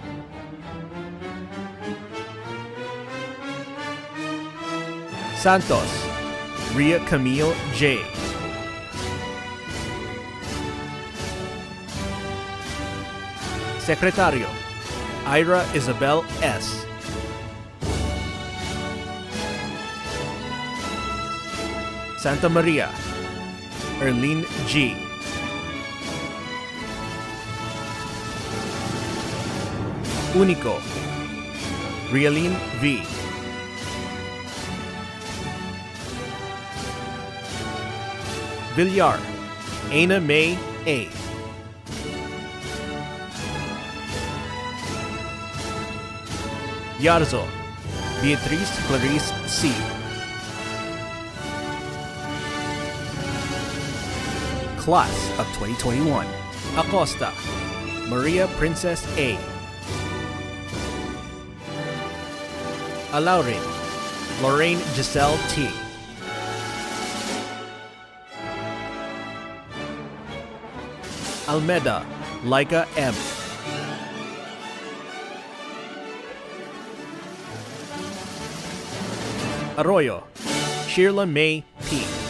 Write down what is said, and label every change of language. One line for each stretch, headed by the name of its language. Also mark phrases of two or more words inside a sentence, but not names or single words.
English: Santos, Ria Camille J. Secretario, Ira Isabel S. Santa Maria, Erlene G. Unico, Rialine V. Villar, Ana May A. Yarzo, Beatriz Clarice C. Class of 2021, Acosta, Maria Princess A. Alaurin, Lorraine Giselle T. Almeda, Laika M. Arroyo, Sheila May P.